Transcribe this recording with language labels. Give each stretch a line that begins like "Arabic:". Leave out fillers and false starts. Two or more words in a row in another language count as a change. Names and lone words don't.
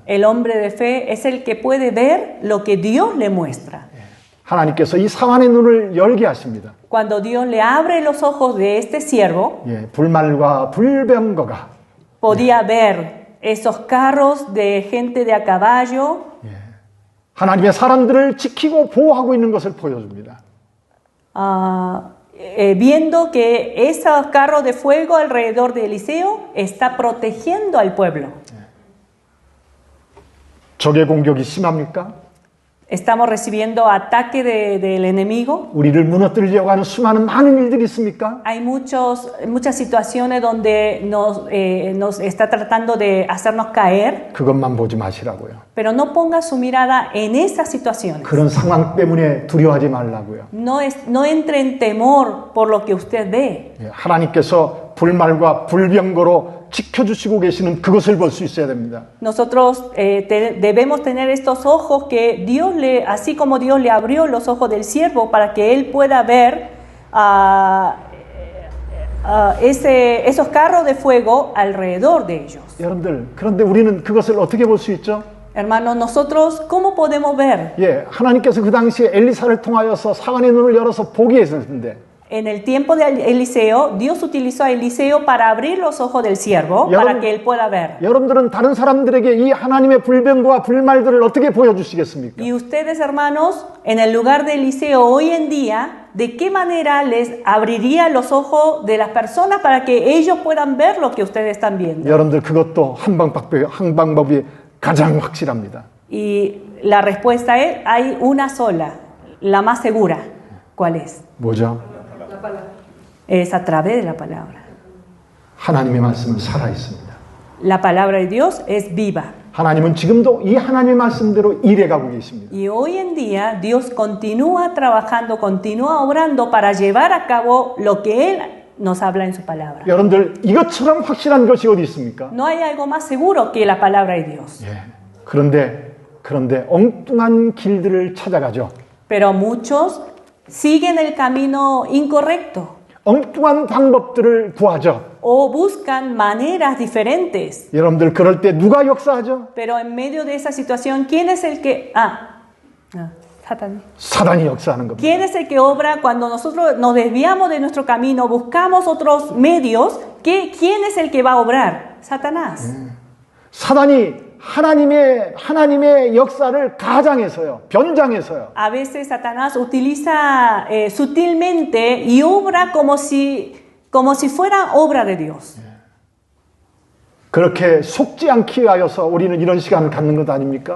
Spanish: El hombre de fe es el que puede ver lo que Dios le muestra.
Korean: 하나님께서 이 사환의 눈을 열게 하십니다.
Spanish: Cuando Dios le abre los ojos de este siervo,
Korean: 불말과 불병거가
Spanish: podía ver esos carros de gente de a caballo,
Korean: 하나님의 사람들을 지키고 보호하고 있는 것을 보여줍니다.
Spanish: viendo que esos carros de fuego alrededor de Eliseo está protegiendo al pueblo.
Korean: 적의 공격이 심합니까?
Spanish: Estamos recibiendo ataque del enemigo.
Korean: 우리를 무너뜨리려고 하는 수많은 많은 일들이 있습니까?
Spanish: Hay muchas situaciones donde nos está tratando de hacernos caer,
Korean: 그것만 보지 마시라고요.
Spanish: pero no ponga su mirada en esas situaciones.
Korean: 그런 상황 때문에 두려워하지 말라고요.
Spanish: No entre en temor por lo que usted ve.
Korean: 하나님께서 불말과 불병거로 지켜주시고 계시는 그것을 볼 수 있어야 됩니다.
Spanish: Nosotros debemos tener estos ojos que Dios así como Dios le abrió los ojos del siervo para que él pueda ver esos carros de fuego alrededor de ellos.
Korean: 여러분들, 그런데 우리는 그것을 어떻게 볼 수 있죠?
Spanish: Hermanos, nosotros, ¿cómo podemos ver?
Korean: 하나님께서 그 당시에 엘리사를 통하여서 사환의 눈을 열어서 보게 했을 텐데
Spanish: En el tiempo de Eliseo, Dios utilizó a Eliseo para abrir los ojos del siervo para que él pueda ver.
Korean: 여러분들은 다른 사람들에게 이 하나님의 불변과 불말들을 어떻게 보여주시겠습니까?
Spanish: Y ustedes, hermanos, en el lugar de Eliseo hoy en día, ¿de qué manera les abriría los ojos de las personas para que ellos puedan ver lo que ustedes están viendo?
Korean: 여러분들 그것도 한 방법이 가장 확실합니다.
Spanish: Y la respuesta es, hay una sola, la más segura. ¿Cuál es?
Korean: 뭐죠?
Spanish: Es a través de la palabra.
Korean: 하나님의 말씀은 살아 있습니다.
Spanish: La palabra de Dios es viva.
Korean: 하나님은 지금도 이 하나님의 말씀대로 일해가고 계십니다.
Spanish: Y hoy en día Dios continúa trabajando, continúa obrando para llevar a cabo lo que Él nos habla en su palabra.
Korean: 여러분들 이것처럼 확실한 것이 어디 있습니까?
Spanish: No hay algo más seguro que la palabra de Dios.
Korean: 예. 그런데 엉뚱한 길들을 찾아가죠.
Spanish: Pero muchos siguen el camino incorrecto
Korean: 엉뚱한 방법들을 구하죠.
Spanish: o buscan maneras diferentes.
Korean: 여러분들 그럴 때 누가 역사하죠?
Spanish: Pero en medio de esa situación, ¿quién es el que... Satán.
Korean: 사단이 역사하는 겁니다.
Spanish: ¿Quién es el que obra cuando nosotros nos desviamos de nuestro camino, buscamos otros medios? ¿Quién es el que va a obrar? Satanás.
Korean: 사단이 하나님의 역사를 가장해서요, 변장해서요.
Spanish: A veces Satanás utiliza sutilmente y obra como si fuera obra de Dios.
Korean: 그렇게 속지 않기 위하여서 우리는 이런 시간을 갖는 것 아닙니까?